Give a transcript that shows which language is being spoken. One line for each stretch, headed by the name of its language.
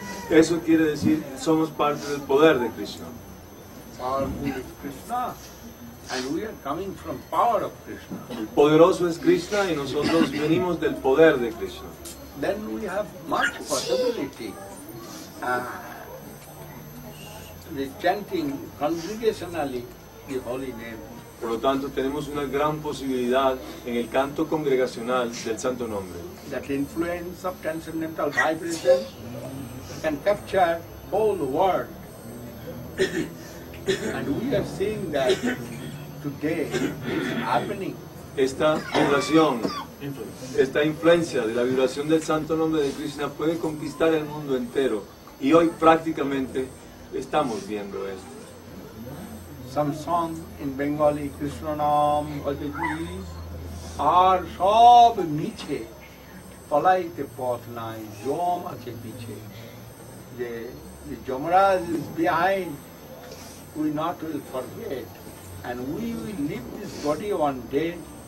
Spanish: Eso quiere decir, somos parte del poder de Krishna.
English: Powerful is Krishna, and we are coming from power of Krishna.
Spanish: El poderoso es Krishna y nosotros venimos del poder de Krishna.
English: Then we have much possibility. The chanting congregationally the holy name.
Spanish: Por lo tanto, tenemos una gran posibilidad en el canto congregacional del Santo Nombre.
English: That influence of transcendental vibration can capture whole world. And we are seeing that today is happening.
Spanish: Esta vibración, esta influencia de la vibración del Santo Nombre de Krishna puede conquistar el mundo entero. Y hoy prácticamente estamos viendo esto.
English: Some song in Bengali,
Bangla: Krishna Nam Bhajaji, আর সব মিছে পলাইতে পথ নাই যম আছে পিছে যে
English: Yamaraj is behind, we not will forget, and we will leave this body one day.